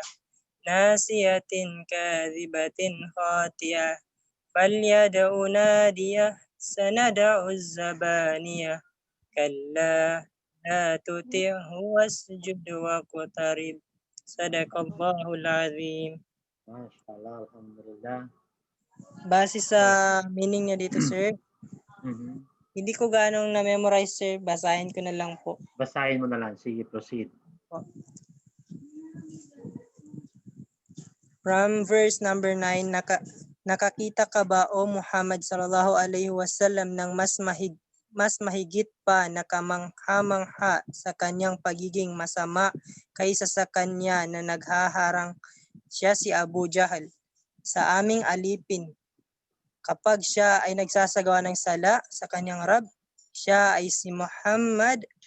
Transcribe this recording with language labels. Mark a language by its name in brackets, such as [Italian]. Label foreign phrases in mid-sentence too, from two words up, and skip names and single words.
[Arabic] ناصية كاذبة خاطئة. فليدع ناديه سندع الزبانية. كلا لا تطعه واسجد واقترب. صدق الله العظيم. ما شاء الله الحمد لله. [Filipino] Base sa meaning niya dito, sir, hindi ko ganong na-memorize, sir. Basahin ko na lang po. Basahin mo na lang. Sige, proceed. [English] From verse number 9, [Filipino] nakakita ka ba, O Muhammad [Arabic] صلى الله عليه وسلم, [Filipino] ng mas mahigit pa na kamangha-mangha sa kanyang pagiging masama kaysa sa kanya na naghaharang siya si Abu Jahal sa aming alipin. Kapag siya ay nagsasagawa ng sala sa kanyang Rab, siya ay si Muhammad.